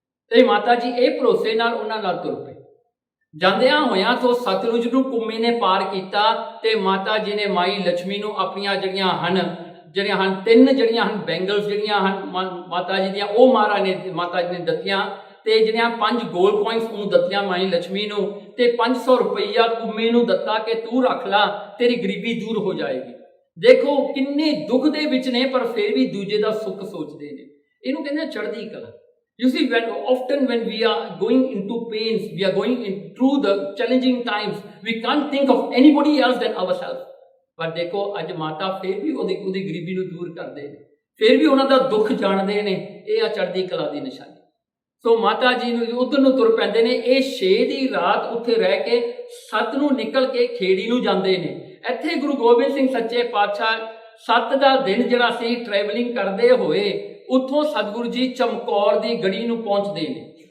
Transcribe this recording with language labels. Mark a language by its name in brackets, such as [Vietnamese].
[Punjabi] ਤੇ ਮਾਤਾ ਜੀ ਇਹ ਭਰੋਸੇ ਨਾਲ ਉਹਨਾਂ ਨਾਲ ਤੁਰ ਪਏ। ਜਾਂਦਿਆਂ ਹੋਇਆਂ ਤੋਂ ਸਤਲੁਜ ਨੂੰ ਕੁੰਮੇ ਨੇ ਪਾਰ ਕੀਤਾ ਤੇ ਮਾਤਾ ਜੀ ਨੇ ਮਾਈ ਲక్ష్ਮੀ ਨੂੰ ਆਪਣੀਆਂ ਜਿਹੜੀਆਂ ਹਨ ਤਿੰਨ ਜਿਹੜੀਆਂ ਹਨ ਬੈਂਗਲਸ ਜਿਹੜੀਆਂ ਹਨ ਮਾਤਾ ਜੀ ਦੀਆਂ, ਉਹ ਮਾਤਾ ਜੀ ਨੇ ਦਿੱਤੀਆਂ ਤੇ ਜਿਹੜੀਆਂ 5 ਗੋਲਡ ਕੋਇਨਸ ਉਹਨੂੰ ਦਿੱਤੀਆਂ ਮਾਈ ਲక్ష్ਮੀ ਨੂੰ, ਤੇ 500 ਰੁਪਈਆ ਕੁੰਮੇ ਨੂੰ ਦਿੱਤਾ ਕਿ ਤੂੰ ਰੱਖ ਲਾ, ਤੇਰੀ ਗਰੀਬੀ ਦੂਰ ਹੋ ਜਾਏਗੀ। ਦੇਖੋ ਕਿੰਨੇ ਦੁੱਖ ਦੇ ਵਿੱਚ ਨੇ, ਪਰ ਫਿਰ ਵੀ ਦੂਜੇ ਦਾ ਸੁੱਖ ਸੋਚਦੇ ਨੇ। ਇਹਨੂੰ ਕਹਿੰਦੇ ਚੜ੍ਹਦੀ ਕਲਾ। [English] You see, when we are going into pains, we are going through the challenging times, we can't think of anybody else than ourselves. [Punjabi] ਪਰ ਦੇਖੋ ਅੱਜ ਮਾਤਾ ਫਿਰ ਵੀ ਉਹਦੀ ਗਰੀਬੀ ਨੂੰ ਦੂਰ ਕਰਦੇ ਨੇ, ਫਿਰ ਵੀ ਉਹਨਾਂ ਦਾ ਦੁੱਖ ਜਾਣਦੇ ਨੇ। ਇਹ ਆ ਚੜ੍ਹਦੀ ਕਲਾ ਦੀ ਨਿਸ਼ਾਨੀ। ਸੋ ਮਾਤਾ ਜੀ ਨੂੰ ਉਧਰ ਨੂੰ ਤੁਰ ਪੈਂਦੇ ਨੇ। ਇਹ 6 ਦੀ ਰਾਤ ਉੱਥੇ ਰਹਿ ਕੇ 7 ਨੂੰ ਨਿਕਲ ਕੇ ਖੇੜੀ ਨੂੰ ਜਾਂਦੇ ਨੇ। ਇੱਥੇ ਗੁਰੂ ਗੋਬਿੰਦ ਸਿੰਘ ਸੱਚੇ ਪਾਤਸ਼ਾਹ 7 ਦਾ ਦਿਨ ਜਿਹੜਾ ਸੀ ਟਰੈਵਲਿੰਗ ਕਰਦੇ ਹੋਏ ਉੱਥੋਂ ਸਤਿਗੁਰੂ ਜੀ ਚਮਕੌਰ ਦੀ ਗੜੀ ਨੂੰ ਪਹੁੰਚਦੇ ਨੇ।